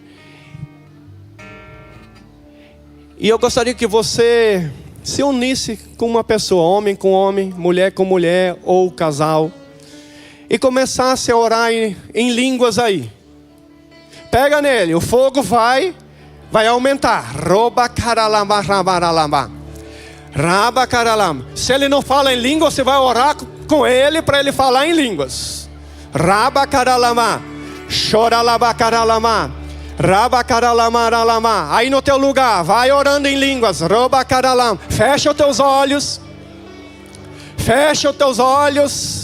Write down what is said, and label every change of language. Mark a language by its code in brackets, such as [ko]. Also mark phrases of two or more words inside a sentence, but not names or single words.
[pt] E eu gostaria que você se unisse com uma pessoa, homem com homem, mulher com mulher ou casal, e começasse a orar em línguas aí. Pega nele, o fogo vai aumentar. Roba caralama, rabaralama. Raba caralama. Se ele não fala em língua, você vai orar com ele para ele falar em línguas. Raba caralama. Choralaba caralama. Raba caralama ralama. Aí no teu lugar, vai orando em línguas. Roba caralama. Fecha os teus olhos. Fecha os teus olhos.